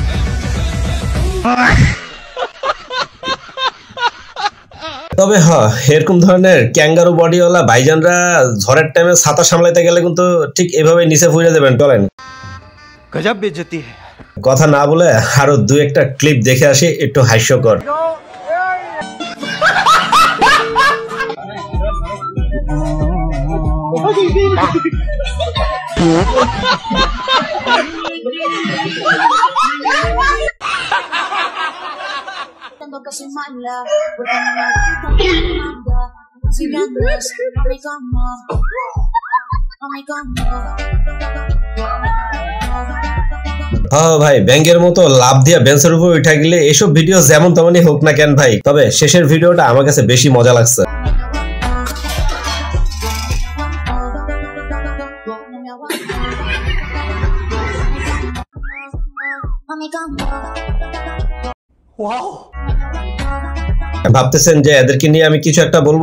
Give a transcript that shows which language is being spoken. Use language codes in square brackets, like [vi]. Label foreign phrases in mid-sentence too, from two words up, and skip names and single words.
[bn] তবে এরকম ধরনের ক্যাঙ্গারু বডিওয়ালা ভাইজানরা ঝড়ের টাইমে ছাতা সামলাইতে গেলে কিন্তু ঠিক এভাবে নিচে ফুইরে দেবেন। চলেন [hi] गज़ब बेइज़्ज़ती [bn] কথা না বলে আরো দু একটা ক্লিপ দেখে আসি, একটু হাস্যকর। [es] Casi mala, porque no me gusta si vienes a mi cama, a mi cama. [bn] ভাই ব্যাংকের মতো লাভ দিয়া বেঞ্চের উপর উঠা গেলে এসব ভিডিও যেমন তেমনই হোক না কেন ভাই, তবে শেষের ভিডিওটা আমার কাছে বেশি মজা লাগছে। ভাবতেছেন যে এদেরকে নিয়ে আমি কিছু একটা বলবো?